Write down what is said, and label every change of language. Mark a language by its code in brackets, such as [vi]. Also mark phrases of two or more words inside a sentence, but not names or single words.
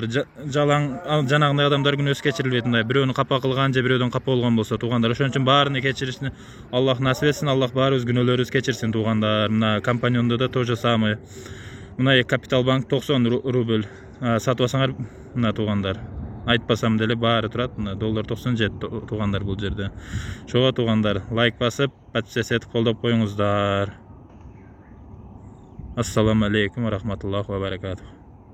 [uz] Janag'day odamlar gunoh kechirilmaydi. Birovni xafa qilganja, birovdan xafa bo'lgan bo'lsa tug'anlar. O'shuning uchun barini kechirishni Alloh nasib etsin. Alloh bari o'z gunohlaringizni kechirsin tug'anlar. Mana kompaniyonda da [ru] то же самое. [uz] Mana Capital Bank 90 rubl sotib olsanglar, mana tug'anlar. [ky] Айтпасам деле баары турат. Доллар 97 туугандар бул жерде. Шуга туугандар лайк басып, подписаться этип колдоп коюңуздар. [ar] السلام عليكم ورحمة الله وبركاته.